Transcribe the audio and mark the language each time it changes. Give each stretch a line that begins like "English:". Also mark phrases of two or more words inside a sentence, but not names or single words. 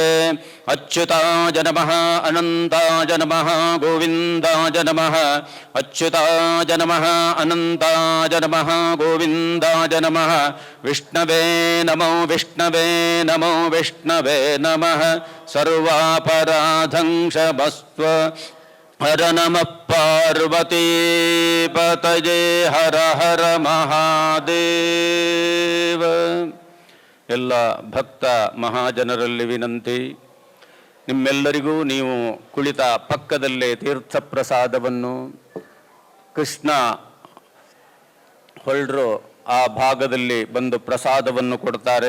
Sanskrit: अच्युताय नमः अनन्ताय नमः गोविन्दाय नमः अच्युताय नमः अनन्ताय नमः गोविन्दाय नमः विष्णवे नमो विष्णवे नमो विष्णवे नमः सर्वापराधं क्षमस्व। हर नमः पार्वती पतये हर हर महादेव।
Kannada: ಎಲ್ಲ ಭಕ್ತ ಮಹಾಜನರಲ್ಲಿ ವಿನಂತಿ, ನಿಮ್ಮೆಲ್ಲರಿಗೂ ನೀವು ಕುಳಿತ ಪಕ್ಕದಲ್ಲೇ ತೀರ್ಥ ಪ್ರಸಾದವನ್ನು ಕೃಷ್ಣ ಹೊಳ್ರು ಆ ಭಾಗದಲ್ಲಿ ಬಂದು ಪ್ರಸಾದವನ್ನು ಕೊಡ್ತಾರೆ.